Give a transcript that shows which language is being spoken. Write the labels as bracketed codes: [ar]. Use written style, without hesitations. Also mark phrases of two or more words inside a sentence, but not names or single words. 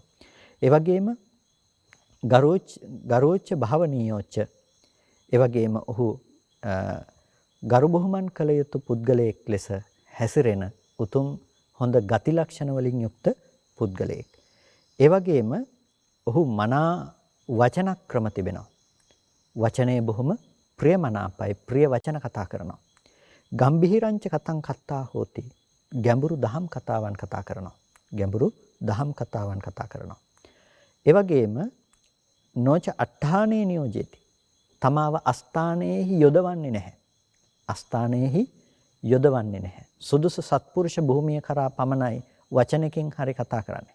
[si] ඒ වගේම [pi] ගරෝච්ච භවනීයෝච්ච, [si] ඒ වගේම ඔහු ගරු බුහුමන් කළ යුතු පුද්ගලයෙක් ලෙස හැසිරෙන උතුම් හොඳ ගති ලක්ෂණ වලින් යුක්ත පුද්ගලයෙක්. ඒ වගේම ඔහු මනා වචන ක්‍රම තිබෙනවා. වචනේ බොහොම ප්‍රියමනාපයි, ප්‍රිය වචන කතා කරනවා. [pi] ගම්භීරංච කතං කත්තා හෝති, [si] ගැඹුරු දහම් කතාවන් කතා කරනවා. ගැඹුරු දහම් කතාවන් කතා කරනවා. ඒ වගේම [pi] නොච අට්ඨානේ නියෝජේති, [si] තමාව අස්ථානයේහි යොදවන්නේ නැහැ. අස්ථානයේහි යොදවන්නේ නැහැ. සුදුසු සත්පුරුෂ භූමිය කරා පමණයි වචනකින් හරි කතා කරන්නේ.